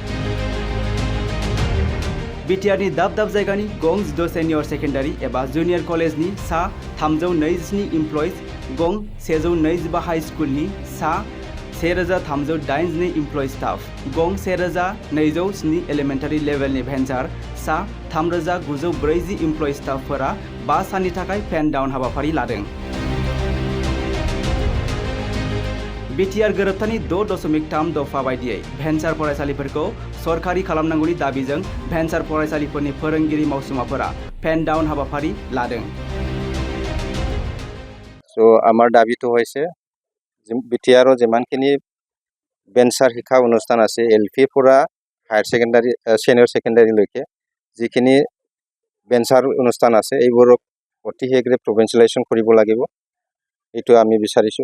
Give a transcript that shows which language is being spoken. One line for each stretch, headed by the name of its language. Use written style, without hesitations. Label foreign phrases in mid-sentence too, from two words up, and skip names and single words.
Bodo: बिटिआरनि दाब दाब जायगानि गं 16
English: senior secondary
Bodo: एबा
English: junior college
Bodo: सा 327
English: employees,
Bodo: गं 125 हाई स्कुलनि सा 1382
English: employee staff,
Bodo: गं 1207
English: elementary level
Bodo: भेन्सार सा 3940
English: employee staff
Bodo: 5 साननि थाखाय
English: pen down
Bodo: हाबाफारि लादों। बिटिआर गोरोबथानि 6.3 दफा बायदियै भेन्सार फरायसालिफोरखौ सरकारि खालामनांगौनि दाबिजों भेन्सार फरायसालिफोरनि फोरोंगिरि मावसुमाफोरा
English: pen down
Bodo: हाबाफारि लादों।
Assamese: আমাৰ দাবীটো হৈছে বিটিআৰৰ যিমানখিনি ভেঞ্চাৰ শিক্ষা অনুষ্ঠান আছে এলপি পৰা
English: higher secondary senior secondary
Assamese: যিখিনি ভেঞ্চাৰ অনুষ্ঠান আছে এইবোৰক অতি শীঘ্ৰে প্ৰভিঞ্চিয়েলাইজেশ্যন কৰিব লাগিব, এইটো আমি বিচাৰিছোঁ।